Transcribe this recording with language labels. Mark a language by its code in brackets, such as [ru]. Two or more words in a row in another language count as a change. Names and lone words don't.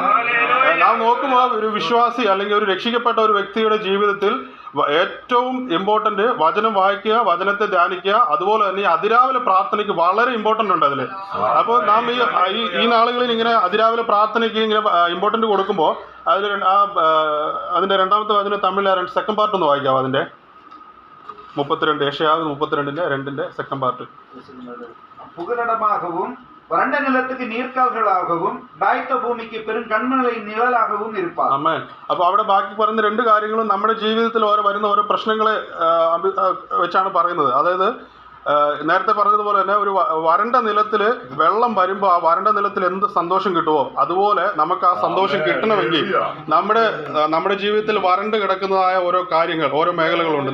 [ml] നാം നോക്കുമ്പോൾ ഒരു വിശ്വാസി അല്ലെങ്കിൽ ഒരു രക്ഷിക്കപ്പെട്ട ഒരു വ്യക്തിയുടെ ജീവിതത്തിൽ ഏറ്റവും ഇമ്പോർട്ടൻ്റ് വചനം വായിക്കുക, വചനത്തെ ധ്യാനിക്കുക, അതുപോലെ തന്നെ അതിരാവിലെ പ്രാർത്ഥനയ്ക്ക് വളരെ ഇമ്പോർട്ടൻ്റ് ഉണ്ട് അതിൽ. അപ്പോൾ നാം ഈ നാളുകളിൽ ഇങ്ങനെ അതിരാവിലെ പ്രാർത്ഥനയ്ക്ക് ഇങ്ങനെ ഇമ്പോർട്ടൻ്റ് കൊടുക്കുമ്പോൾ അതിൻ്റെ 2-ാമത്തെ വചനം തമിഴിലെ [en] second part [ml] ഒന്ന് വായിക്കാവോ? അതിൻ്റെ 32 യെശയ്യാ 32:2 [en] second part. [ta] புகலிடமாகவும் வறண்ட நிலத்துக்கு நீர்க்கால்களாகவும் தாய்த்த பூமிக்கு பெருங்கண்மலை நிழலாகவும் இருப்பார். [ml] ആമേൻ. അപ്പോൾ അവിടെ ബാക്കി പറയുന്ന 2 കാര്യങ്ങളും നമ്മുടെ ജീവിതത്തിൽ വരുന്ന ഓരോ പ്രശ്നങ്ങളെ വെച്ചാണ് പറയുന്നത്. അതായത് നേരത്തെ പറഞ്ഞതുപോലെ തന്നെ ഒരു വരണ്ട നിലത്തിൽ വെള്ളം വരുമ്പോൾ ആ വരണ്ട നിലത്തിൽ എന്ത് സന്തോഷം കിട്ടുമോ അതുപോലെ നമുക്ക് ആ സന്തോഷം കിട്ടണമെങ്കിൽ നമ്മുടെ ജീവിതത്തിൽ വരണ്ട് കിടക്കുന്നതായ ഓരോ കാര്യങ്ങൾ, ഓരോ മേഖലകളുണ്ട്.